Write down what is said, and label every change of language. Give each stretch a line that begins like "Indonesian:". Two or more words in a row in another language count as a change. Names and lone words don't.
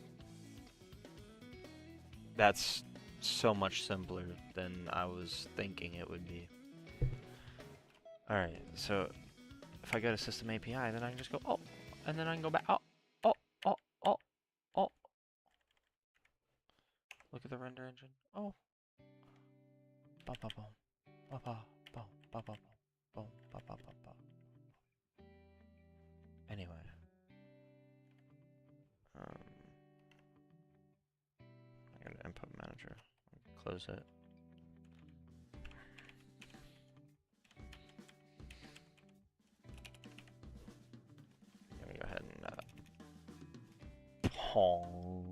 English: That's so much simpler than I was thinking it would be. Alright, so if I go to System API, then I can just go, oh, and then I can go back, oh. Look at the render engine. Oh. Ba ba boom. Ba ba boom. Ba ba boom. Boom. Ba ba ba ba. Anyway. I got an input manager. Close it. Let me go ahead and Pong.